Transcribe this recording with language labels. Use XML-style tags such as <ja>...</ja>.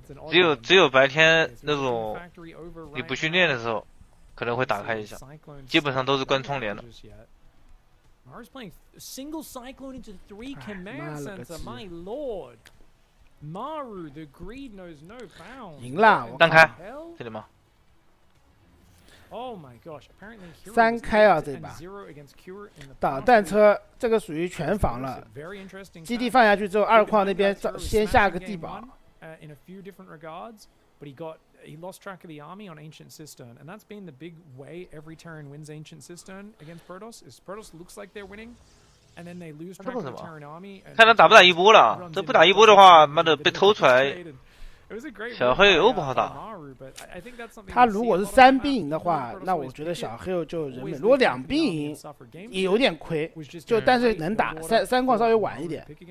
<zh>就只有白天那种你不训练的时候可能会打开一下，基本上都是关窗帘的。</zh> <en>Maru's playing single cyclone into 3 command center. My lord, Maru, the greed knows no bounds.</en> <zh>赢了，单开，这里吗？</zh> <en>Oh my gosh! Apparently,</en> <zh>3开啊，这把导弹车这个属于全防了。基地放下去之后，2矿那边先下个地堡。</zh> <en>In a few different regards, but he lost track of the army on Ancient Cistern, and that's been the big way every Terran wins Ancient Cistern against Protoss. Is Protoss looks like they're winning, and then they lose track of the Terran army.</en> <zh>看他打不打一波了，这不打一波的话，妈的被偷出来。小黑又不好打。他如果是3兵营的话，那我觉得小黑就人命。如果2兵营也有点亏，就但是能打三矿稍微晚一点。</zh>